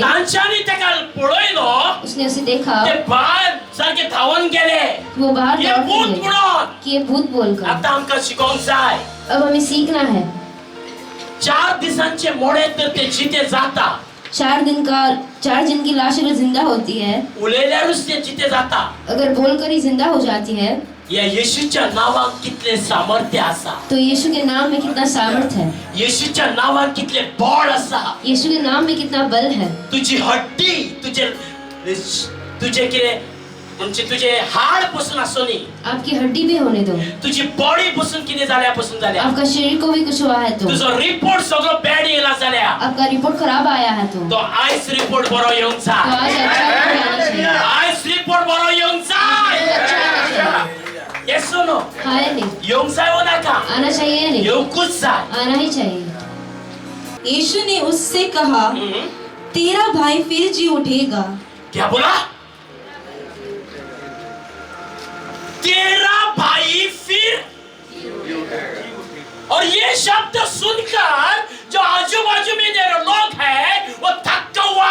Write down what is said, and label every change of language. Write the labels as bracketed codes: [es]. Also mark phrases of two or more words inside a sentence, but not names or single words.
[kok] तांच्यानी तेका पळयलो [hi] उसने उसे देखा [kok] ते भायर सारखे धावून गेले [hi] वो बाहर हे दौड़ भूत के गए [kok] म्हणून [hi] कि ये भूत बोलकर। [kok] आता आमकां शिकोवंक जाय [hi] अब हमें सीखना है [kok] 4 दिसांचे मोडे तर ते जिते जाता [hi] 4 दिन की लाश अगर जिंदा होती है, [kok] उलयल्यारूच ते जिते जाता [hi] अगर बोलकर ही जिंदा हो जाती है, [kok] या येशूच्या नावात कितले सामर्थ्य आसा [hi] तो यीशु के नाम में कितना सामर्थ्य है, [kok] येशूच्या नावात कितले बळ आसा [hi] यीशु के नाम में कितना बल है। [kok] तुझी हड्डी तुझे कितें म्हणजे तुझे हाड पसून आसोनी [hi] आपकी हड्डी भी होने दो, [kok] तुझी बॉडी पसून कितें जाल्या पसून जाल्या [hi] आपका शरीर को भी कुछ हुआ है तो, [kok] तुझो रिपोर्ट सगळो बॅड येला जाल्या [hi] आपका रिपोर्ट खराब आया है तो [kok] आयस रिपोर्ट बरो येवंक जाय [hi] आज अच्छा रिपोर्ट आना चाहिए। [kok] आयस रिपोर्ट बरो येवंक जाय [hi] अच्छा आना चाहिए। [en] yes no [hi] हाँ या नहीं, [kok] येवंक जाय हो नाका [hi] आना चाहिए या नहीं, [kok] येवंकूच जाय [hi] आना ही चाहिए। यीशु ने उससे कहा, तेरा भाई फिर जी उठेगा। क्या बोला? तेरा भाई फिर, और ये शब्द सुनकर जो आजू बाजू में जो लोग हैं वो थक हुआ।